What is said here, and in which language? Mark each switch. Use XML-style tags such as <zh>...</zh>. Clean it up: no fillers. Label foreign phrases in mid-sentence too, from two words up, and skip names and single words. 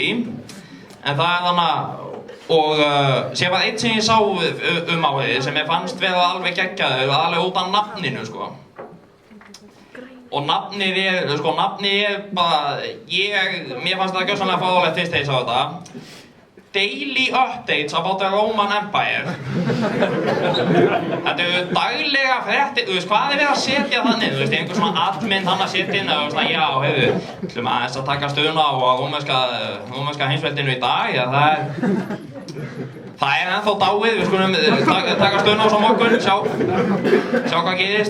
<is>En það er þannig að, og sér var eitt sem ég sá árið sem ég fannst vera alveg geggjaður, alveg út af nafninu, sko. Og nafnið er bara, mér fannst það gjörsamlega fráðulegt fyrst þegar ég sá þetta.</is> <en>Daily updates about the Roman Empire.</en> <is>Þetta eru daglega fréttir, þú veist hvað er verið að setja þannig, þú veist einhver svona admin hann að setja inn og svona já, ætlum aðeins að taka stöðuna á rómverska heimsveldinu í dag, já það er Það ennþá dáið, við skulum taka stöðuna á svo morgun, sjá hvað gerist.</is>